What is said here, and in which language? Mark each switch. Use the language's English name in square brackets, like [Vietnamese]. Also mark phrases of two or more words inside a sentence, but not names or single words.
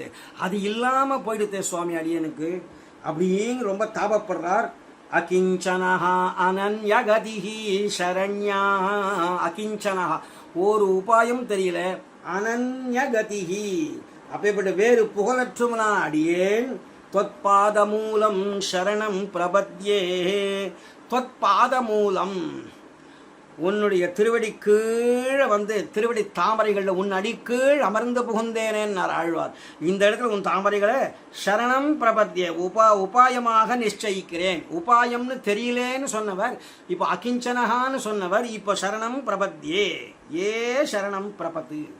[Tamil] அது இல்லாமல் போயிடுத்தே சுவாமி அடியனுக்கு அப்படிங்க ரொம்ப தாபப்படுறார். [Sanskrit] अकिञ्चनः अनन्यगतिः शरण्य, [Tamil] அகிஞ்சனஹா ஒரு உபாயம் தெரியல. அனன்யகதிஹி அப்பேற்பட்ட வேறு புகழற்றுமனா அடியேன். [Sanskrit] त्वत्पादमूलं शरणं प्रपद्ये, त्वत्पादमूலம், [Tamil] உன்னுடைய திருவடி கீழே திருவடி தாமரைகளில் உன் அடி கீழ் அமர்ந்து புகுந்தேனேன்னார் ஆழ்வார். இந்த இடத்துல உன் தாமரைகளை சரணம் பிரபத்திய உபாயமாக நிச்சயிக்கிறேன். உபாயம்னு தெரியலேன்னு சொன்னவர் இப்போ அகிஞ்சனஹான்னு சொன்னவர் இப்போ சரணம் பிரபத்தியே, ஏ சரணம் பிரபத்து.